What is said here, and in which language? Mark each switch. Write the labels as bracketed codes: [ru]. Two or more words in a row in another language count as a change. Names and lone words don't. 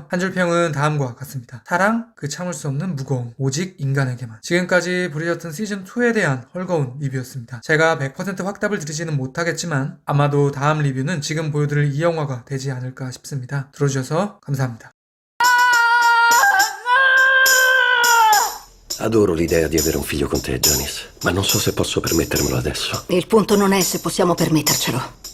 [ko] 한 줄 평은 다음과 같습니다. 사랑, 그 참을 수 없는 무거움, 오직 인간에게만. 지금까지 브리저튼 시즌2에 대한 헐거운 리뷰였습니다. 제가 100% 확답을 드리지는 못하겠지만 아마도 다음 리뷰는 지금 보여드릴 이 영화가 되지 않을까 싶습니다. 들어주셔서 감사합니다. [it] Adoro l'idea di avere un figlio con te, Janice, ma non so se posso permettermelo adesso. Il punto non è se possiamo permettercelo.